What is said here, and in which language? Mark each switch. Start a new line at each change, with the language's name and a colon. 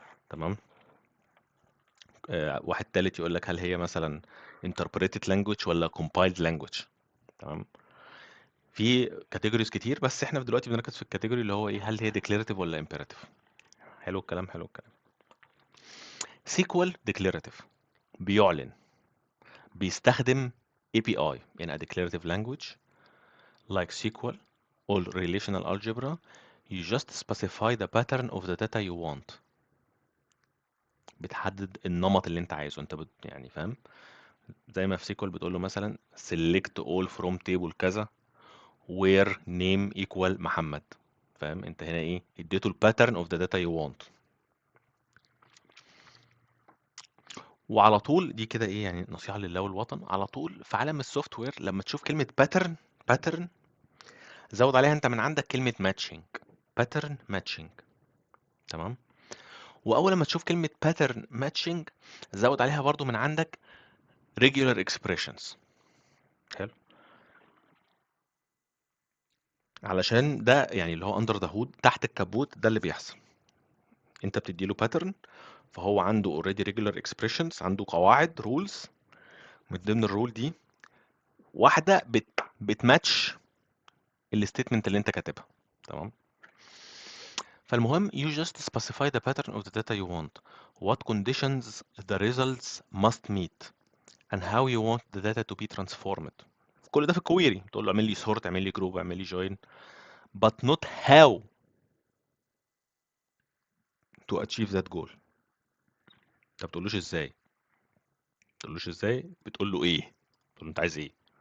Arabic: تمام. واحد تالت يقول لك هل هي مثلا interpreted language ولا compiled language. تمام. في كاتيجوريز كتير، بس احنا دلوقتي بنركز في الكاتيجوري اللي هو ايه، هل هي declarative ولا imperative. حلو الكلام، حلو الكلام.
English: SQL declarative،
Arabic: بيعلن، بيستخدم
English: API in a declarative language like SQL or relational algebra. You just specify the pattern of the data you want.
Arabic: بتحدد النمط اللي انت عايزه. انت يعني فاهم، زي ما في سيكوال بتقول له مثلا
English: select all from table
Arabic: كذا where name equal محمد. فاهم انت هنا ايه، اديته
English: الباترن of the data you want.
Arabic: وعلى طول دي كده ايه يعني نصيحة لله والوطن، على طول في عالم السوفت وير لما تشوف كلمة باترن زود عليها انت من عندك كلمة ماتشنج، باترن ماتشنج. تمام. واول ما تشوف كلمة باترن ماتشنج زود عليها برضو من عندك regular expressions. حلو. علشان ده يعني اللي هو
English: under the hood,
Arabic: تحت الكبوت ده اللي بيحصل. انت بتديله باترن، فهو عنده اوريدي regular expressions، عنده قواعد رولز، من ضمن الرول دي واحدة بتماتش الستيتمنت اللي انت كاتبها. تمام. فالمهم
English: you just specify the pattern of the data you want, what conditions the results must meet, and how you want the data to be transformed.
Arabic: كل ده في الكويري تقول له اعمل لي sort، اعمل لي group، اعمل لي join،
English: but not how to achieve that goal.
Arabic: انت ما بتقولوش ازاي، ما بتقولوش ازاي، بتقول له ايه، بتقول له انت عايز ايه.